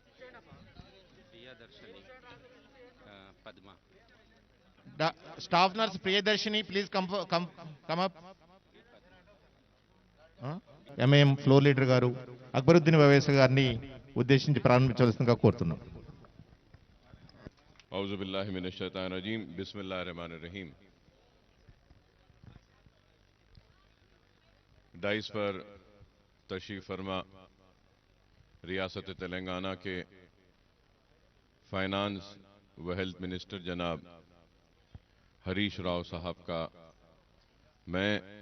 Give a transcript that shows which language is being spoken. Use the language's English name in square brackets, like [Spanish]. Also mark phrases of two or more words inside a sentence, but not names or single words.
[English] Staff nurse Priyadarshini please come up. [Telugu] ఎంఐఎం [English] floor leader [Telugu] గారు అక్బరుద్దీన్ ఓవైసీ గారిని ఉద్దేశించి ప్రారంభించవలసిందిగా కోరుతున్నాం. [Arabic] أعوذ بالله من الشيطان الرجيم، بسم الله الرحمن الرحيم. [Urdu] ڈائس پر تشریف فرما ریاست تلنگانہ کے فائنانس و ہیلتھ منسٹر جناب ہریش راؤ صاحب کا میں